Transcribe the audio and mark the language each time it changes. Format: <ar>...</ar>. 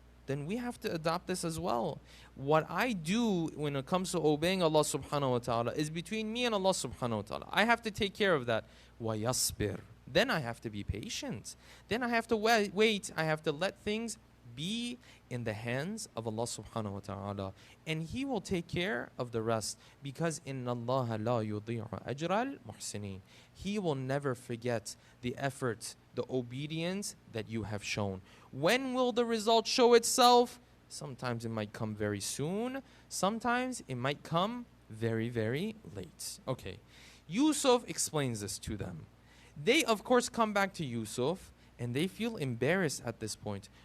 <en>Then we have to adopt this as well. What I do when it comes to obeying Allah subhanahu wa ta'ala is between me and Allah subhanahu wa ta'ala. I have to take care of that.</en> <ar>وَيَصْبِرْ.</ar> <en>Then I have to be patient. Then I have to wait. I have to let things be in the hands of Allah subhanahu wa ta'ala. And He will take care of the rest. Because</en> <ar>إِنَّ اللَّهَ لَا يُضِيعُ أَجْرَ الْمُحْسِنِينَ.</ar> <en>He will never forget the effort, the obedience that you have shown. When will the result show itself? Sometimes it might come very soon. Sometimes it might come very, very late. Okay. Yusuf explains this to them. They, of course, come back to Yusuf and they feel embarrassed at this point.</en>